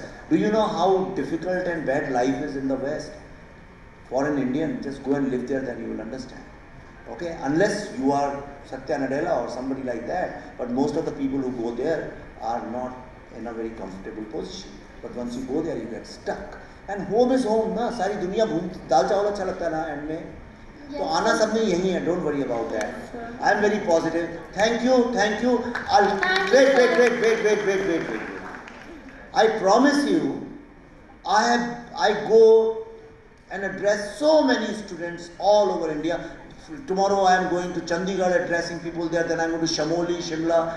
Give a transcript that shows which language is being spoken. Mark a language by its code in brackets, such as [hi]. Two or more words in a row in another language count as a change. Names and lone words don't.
[en] Do you know how difficult and bad life is in the West? For an Indian, just go and live there, then you will understand. Okay, unless you are Satya Nadella or somebody like that. But most of the people who go there are not in a very comfortable position. But once you go there, you get stuck. And home is home, [hi] ना। सारी दुनिया दाल चावल अच्छा लगता ना एंड में. तो आना सब में यही है, [en] don't worry about that. I am very positive. Thank you. Wait. I promise you, I go and address so many students all over India. Tomorrow I am going to Chandigarh addressing people there, then I am going to Shamoli, Shimla.